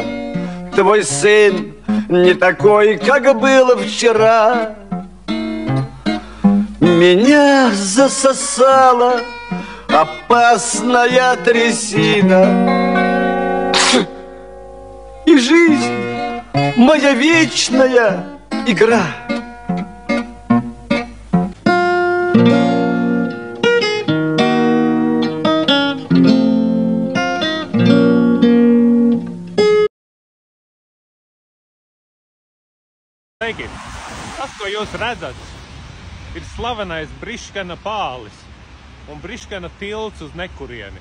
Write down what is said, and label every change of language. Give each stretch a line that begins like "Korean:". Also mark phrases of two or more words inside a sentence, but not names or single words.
Russian: Твой сын не такой, как был вчера. Меня засосала опасная трясина, и жизнь моя вечная игра.
Latvian: Sveiki! Tas, ko jūs redzat, ir slavenais Briškena pālis un Briškena tilts uz nekurieni.